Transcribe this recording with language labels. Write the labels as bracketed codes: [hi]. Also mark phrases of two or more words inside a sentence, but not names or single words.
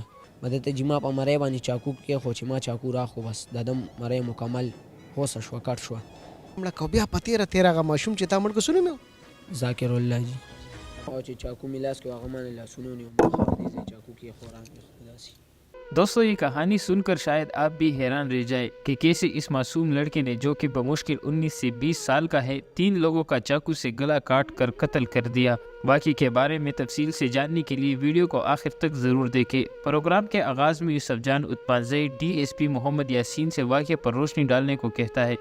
[ps] ما دته چې ما په مرۍ باندې چاقو کېښود، چې ما چاقو راخو، بس د ده مرۍ مکمل هوسه شوه، کټ شوه. مړه کو بیا په تېره تېره هغه ماشوم چې تا مړ کړ څه نوم یې و؟ ذاکر الله جي. او چې چاقو مې لاس کې هغه مانه لاسونه ونیو، ما خوا دې ځای چاقو کېښود، رانګېښود داسې. [ur] دوستو یہ کہانی سن کر شاید آپ بھی حیران رہ جائے کہ کیسے اس معصوم لڑکے نے جو کہ بمشکل 19 سے 20 سال کا ہے 3 لوگوں کا چاقو سے گلا کاٹ کر قتل کر دیا۔ واقعے کے بارے میں تفصیل سے جاننے کے لیے ویڈیو کو آخر تک ضرور دیکھیں۔ پروگرام کے آغاز میں یوسف جان اتپالزئی DSP محمد یاسین سے واقعے پر روشنی ڈالنے کو کہتا ہے۔